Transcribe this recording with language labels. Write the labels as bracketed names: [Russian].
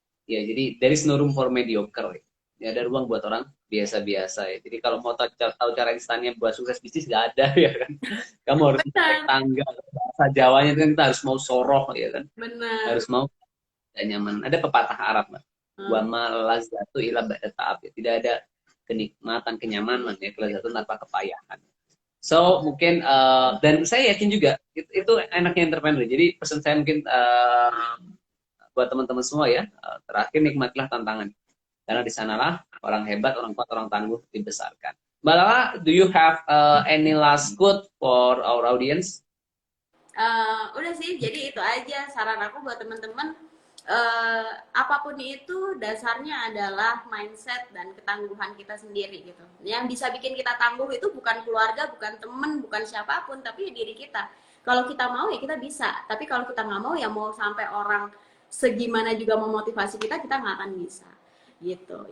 [Indonesian] Ya, jadi [English] there is no room for mediocre. [Indonesian] Ya. Ya, ada ruang buat orang biasa-biasa ya. Jadi kalau mau tahu cara instannya buat sukses bisnis nggak ada ya kan. Kamu harus naik Benar, tangga. Bahasa Jawanya itu kan kita harus mau soroh ya kan. benar. Harus mau tidak nyaman. Ada pepatah Arab, Mbak. [Arabic] Wa Hmm. ma lazatu ila ba'da ta'ab. [Indonesian] Tidak ada kenikmatan, kenyamanan ya, kelezatan tanpa kepayahan. So, mungkin dan saya yakin juga itu enaknya entrepreneur. Jadi pesan saya mungkin buat teman-teman semua ya, terakhir nikmatilah tantangan. Karena di sanalah orang hebat, orang kuat, orang tangguh dibesarkan. [English] Mbak Lala, do you have any last quote for our audience? [Indonesian] Udah sih, jadi itu aja saran aku buat teman-teman. Apapun itu dasarnya adalah mindset dan ketangguhan kita sendiri gitu. Yang bisa bikin kita tangguh itu bukan keluarga, bukan temen, bukan siapapun, tapi ya diri kita. Kalau kita mau ya kita bisa, tapi kalau kita nggak mau ya mau sampai orang segimana juga memotivasi kita nggak akan bisa gitu.